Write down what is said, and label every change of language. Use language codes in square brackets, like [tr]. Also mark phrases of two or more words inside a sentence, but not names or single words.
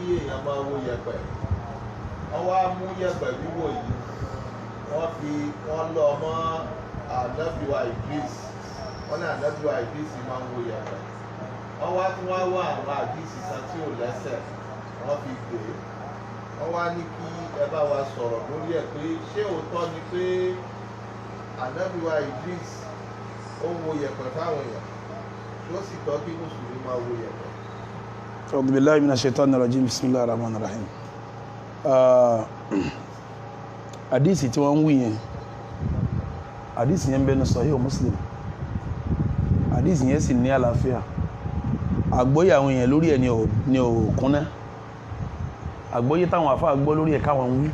[yo] èèyàn máa wo yẹ̀pẹ̀ wọ́n wá mú yẹ̀pẹ̀ wíwò yìí wọ́n lọ mọ́ ànábìwá Idris wọ́n ní ànábìwá Idris máa ń wo yẹ̀pẹ̀ wọ́n wá tún wá wá àwọn àdìsí kan tí ò lẹ́sẹ̀ wọ́n fi gbé wọ́n wá ní kí ẹ bá wa sọ̀rọ̀ lórí ẹ̀ pé ṣé òótọ́ ni pé ànábìwá Idris ó ń wo yẹ̀pẹ̀ fáwọn èèyàn tí ó sì tọ́ kí mùsùlùmí máa wo yẹ̀pẹ̀. [ar] أعوذ بالله من الشيطان الرجيم، بسم الله الرحمن الرحيم. [yo] Àdìsí tí wọ́n ń wí yẹn àdìsí yẹn ń bẹ ní Sahih Muslim, àdìsí yẹn sì ní àlàáfíà. Àgbọ́yé àwọn èèyàn lórí ẹ̀ ni ò kúnná. Àgbọ́yé táwọn àfáà gbọ́ lórí ẹ̀ káwọn ń wí.